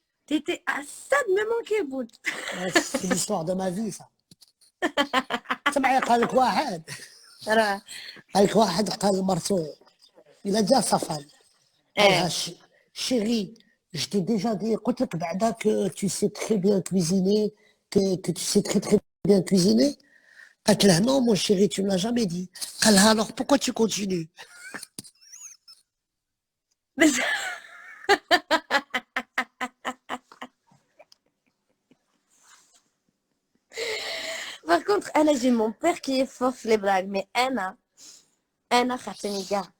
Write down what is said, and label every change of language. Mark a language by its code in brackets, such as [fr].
[fr] t'étais à ça de me manquer, Bout. C'est l'histoire de ma vie, ça. [ar] سمعي قال لك واحد [fr] Voilà. [ar] قال لك واحد قال لمرته إلا جا سفر قال Eh, لها [fr] chérie, je t'ai déjà dit [ar] قلت لك بعدا [fr] que tu sais très bien cuisiner que tu sais très très bien cuisiner [ar] قالت له [fr] non mon chéri tu me l'as jamais dit [ar] قال لها [fr] alors pourquoi tu continues mais par contre, Anna, j'ai mon père qui est fort les blagues, mais Anna, [ar] خاطني كاع.